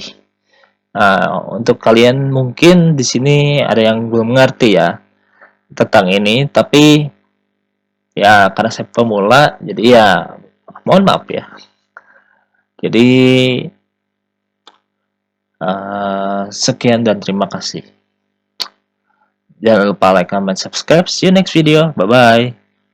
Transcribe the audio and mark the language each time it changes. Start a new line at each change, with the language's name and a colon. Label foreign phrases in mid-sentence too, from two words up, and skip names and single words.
Indonesian: Nah, untuk kalian mungkin di sini ada yang belum mengerti ya tentang ini, tapi ya karena saya pemula, jadi ya mohon maaf ya. Jadi sekian dan terima kasih. Jangan lupa
English: like, comment, subscribe. See you next video. Bye bye.